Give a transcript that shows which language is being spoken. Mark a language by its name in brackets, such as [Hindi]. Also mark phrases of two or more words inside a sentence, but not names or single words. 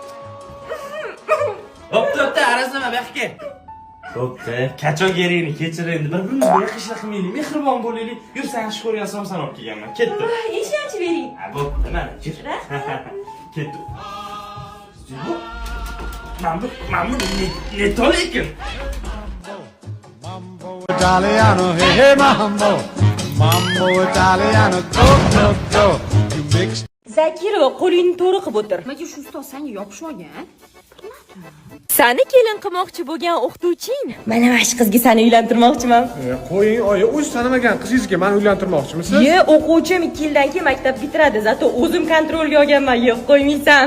[Uzbek] Bo'pti, arazlama bu yoqqa. Bo'pti, qachon kerakni kechir endi. Bir-birimizga yaxshilik qilmaylik, mehribon bo'laylik. Yur, sen yaxshi ko'rgan somsan olib kelganman. Ketdim. Ishonch bering. Ha, bo'pti, mana kir. Ketdim. Zebo. Mambo, ne tolekin. [English] Italiano, hey mambo, mambo Italiano, go. You mix. [Uzbek] Zakirova, qo'lingni to'g'ri qilib o'tir. Nimaga shu ustoz senga yopishmagan? Sani kelin qilmoqchi bo'lgan o'qituvching. Mana shu qizga seni uylantirmoqchiman. Qo'ying, oyi, o'zi tanimagan qizingizga meni uylantirmoqchimisiz? O'quvchim 2 yildan keyin maktab bitiradi. Zato o'zim kontrolga olganman, yo'q qo'ymaysan.